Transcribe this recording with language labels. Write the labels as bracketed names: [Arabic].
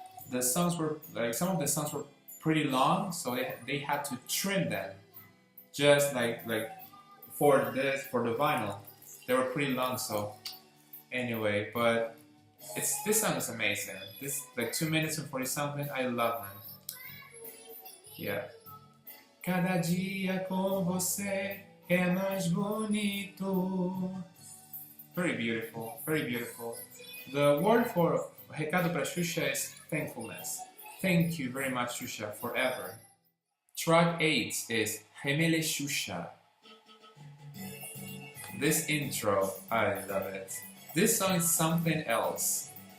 [English] The songs were some of the songs were pretty long, so they had to trim them just for the vinyl. They were pretty long, so anyway. But this song is amazing. This 2 minutes and 40 something. I love them. Yeah. [Portuguese] Cada dia com você é mais bonito. [English] Very beautiful, very beautiful. The word for Recado para Xuxa is thankfulness. Thank you very much, Xuxa, forever. Track 8 is Remelexuxa. This intro, I love it. This song is something else.